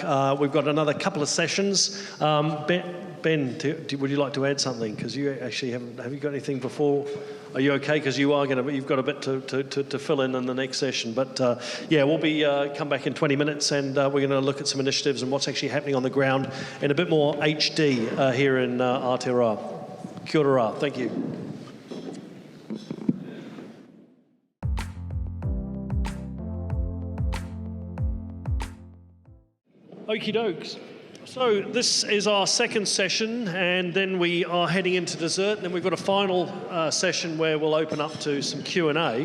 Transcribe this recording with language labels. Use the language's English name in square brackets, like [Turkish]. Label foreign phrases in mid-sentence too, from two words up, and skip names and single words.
[English] We've got another couple of sessions. Ben, would you like to add something? Because you actually have you got anything before? Are you okay? Because you've got a bit to fill in the next session. But yeah, we'll be come back in 20 minutes, and we're going to look at some initiatives and what's actually happening on the ground in a bit more HD here in Aotearoa. [Māori] Kia ora. [English] Thank you. Okie dokes. So this is our second session, and then we are heading into dessert. Then we've got a final session where we'll open up to some Q&A.